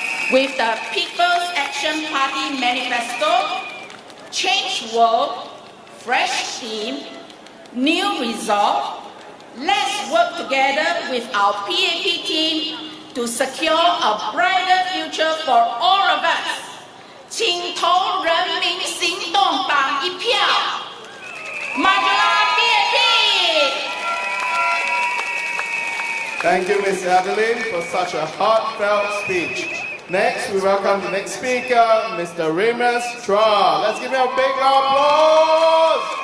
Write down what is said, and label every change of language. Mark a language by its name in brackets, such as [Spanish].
[English] With the People's Action Party Manifesto, Change World, fresh theme, new resolve, let's work together with our PAP team to secure a brighter future for all of us. [Chinese] 请投人民行动党一票，马格拉 PAP。 [English] Thank you, Ms. Adeline, for such a heartfelt speech. Next, we welcome the next speaker, Mr. Remus Chua. Let's give him a big applause.